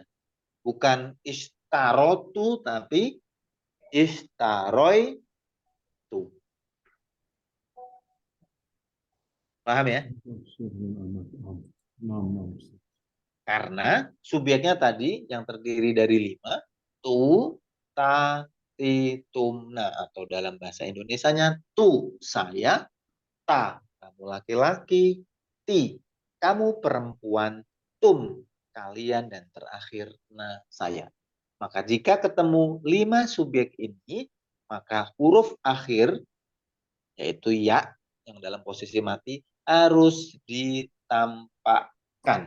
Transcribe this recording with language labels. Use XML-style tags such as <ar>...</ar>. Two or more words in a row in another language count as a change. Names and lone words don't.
<id>Bukan ishtarotu tapi ishtaroitu. Paham ya? Karena subjeknya tadi yang terdiri dari 5,</id> <ar>تُ، تَ، تِ، تُمْنَا,</ar> <id>atau dalam bahasa Indonesianya tu saya, ta kamu laki-laki, ti kamu perempuan, tum kalian, dan terakhir na saya. Maka jika ketemu 5 subjek ini, maka huruf akhir yaitu ya yang dalam posisi mati harus ditampakkan.</id>